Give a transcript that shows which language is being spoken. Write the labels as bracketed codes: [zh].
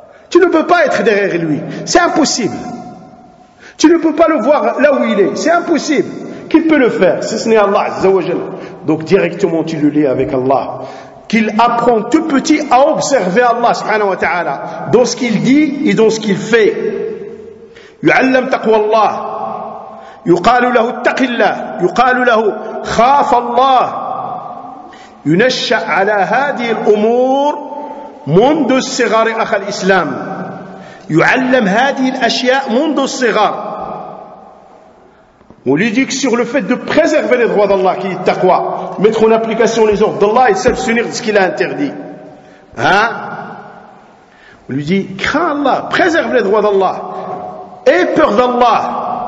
[fr] Tu ne peux pas être derrière lui. C'est impossible. Tu ne peux pas le voir là où il est. C'est impossible. Qui peut le faire si ce n'est Allah Azza wa Jal. Donc directement tu le lis avec Allah. Qu'il apprend tout petit à observer Allah subhanahu wa ta'ala dans ce qu'il dit et dans ce qu'il fait. [ar] يُعَلَّمْ تَقْوَى اللَّهِ يقال له اتق الله يقال له خاف الله ينشأ على هذه الأمور منذ الصغر أخ الإسلام يعلم هذه الأشياء منذ الصغر. [fr] On lui dit que sur le fait de préserver les droits d'Allah qui est taqwa, mettre en application les ordres d'Allah et s'abstenir de ce qu'il a interdit. On lui dit crains Allah, préserve les droits d'Allah, aie peur d'Allah.